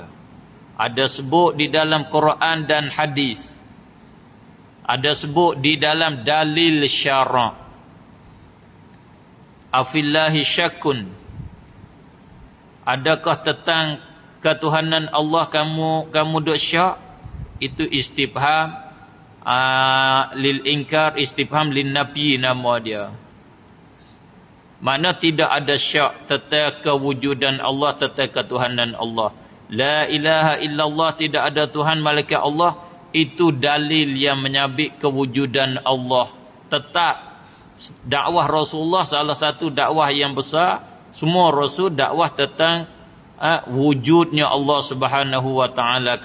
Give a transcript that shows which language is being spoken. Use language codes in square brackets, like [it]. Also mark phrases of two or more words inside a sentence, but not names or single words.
[ms] Ada sebut di dalam Quran dan hadis. Ada sebut di dalam dalil syara'. [ar] أفي الله شك. [ms] Adakah tentang ketuhanan Allah kamu duk syak? Itu [ar] استفهام للإنكار, استفهام للنفي [ms] nama dia. Mana tidak ada syak tentang kewujudan Allah, tentang ketuhanan Allah. [ar] لا إله إلا الله, [ms] tidak ada Tuhan malaikat Allah. Itu dalil yang menyabit kewujudan Allah. Tetap dakwah Rasulullah salah satu dakwah yang besar. Semua Rasul dakwah tentang wujudnya Allah [ar] سبحانه وتعالى.